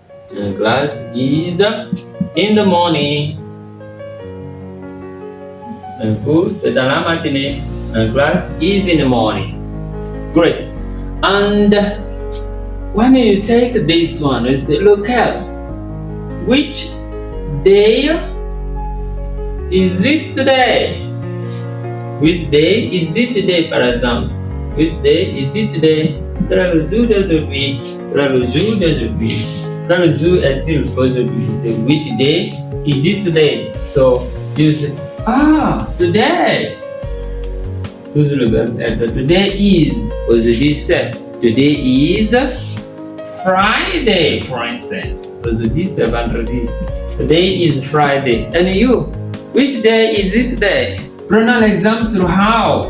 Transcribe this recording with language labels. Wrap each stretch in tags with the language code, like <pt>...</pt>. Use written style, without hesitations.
<en>My class is in the morning.</en> <fr>My cours, c'est dans la matinée.</fr> <en>My class is in the morning. Great. And when you take this one, you say, look at which day is it today? Which day is it today,</en> <fr>par exemple?</fr> <en>Which day is it today?</en> <fr>Quel est le jour d'aujourd'hui? Quel est le jour d'aujourd'hui? Quel jour est-il aujourd'hui? C'est</fr> <en>which day is it today? So you say, today.</en> <fr>Toujours le verbe être.</fr> <en>Today is.</en> <fr>Aujourd'hui c'est.</fr> <en>Today is Friday, for instance.</en> <fr>Aujourd'hui c'est vendredi.</fr> <en>Today is Friday. And you? Which day is it today?</en> <fr>Prenons l'exemple sur</fr> <en>how.</en>